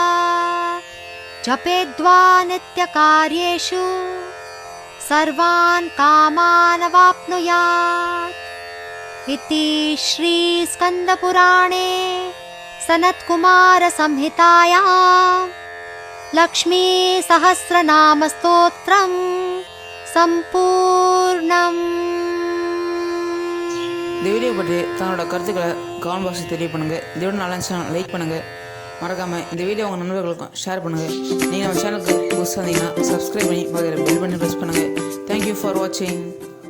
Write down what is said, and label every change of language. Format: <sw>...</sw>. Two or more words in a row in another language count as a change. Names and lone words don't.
<sa>जपेद्वा नित्यकार्येषु सर्वान् कामान् अवाप्नुयात् इति श्रीस्कन्दपुराणे सनत्कुमारसंहितायां लक्ष्मीसहस्रनामस्तोत्रं सम्पूर्णम्.</sa> <ta>இந்த வீடியோ பற்றி தன்னோட கருத்துக்களை</ta> <en>comment box</en> <ta>தெரிய பண்ணுங்கள். இந்த வீடியோ நல்லா இருந்துச்சுன்னா லைக் பண்ணுங்கள். மறக்காமல் இந்த வீடியோ உங்கள் நண்பர்களுக்கும் ஷேர் பண்ணுங்கள். நீங்கள் நம்ம சேனலுக்கு புதுசாக இருந்தீங்கன்னா சப்ஸ்கிரைப் பண்ணி பக்கத்தில் பெல் பண்ணி ப்ரெஸ் பண்ணுங்கள்.</ta> <en>thank you for watching.</en>